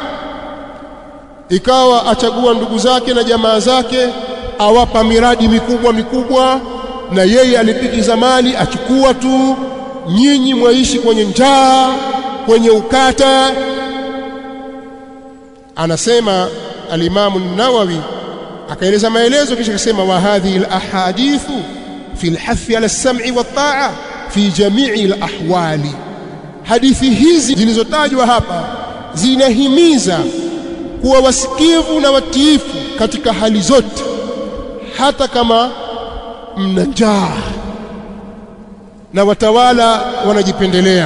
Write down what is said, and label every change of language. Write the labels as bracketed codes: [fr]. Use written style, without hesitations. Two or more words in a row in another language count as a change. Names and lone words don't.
[sw] ikawa achagua ndugu zake na jamaa zake, awapa miradi mikubwa mikubwa, na yeye alipikiza mali achukua tu, nyinyi mwaishi kwenye njaa, kwenye ukata. Anasema al-Imam an-Nawawi, akaeleza maelezo, kisha akasema [ar] وهذه الأحاديث في الحث على السمع والطاعة في جميع الأحوال. [sw] Hadithi hizi zilizotajwa hapa zinahimiza kuwa wasikivu na watiifu katika hali zote, hata kama mna njaa na watawala wanajipendelea.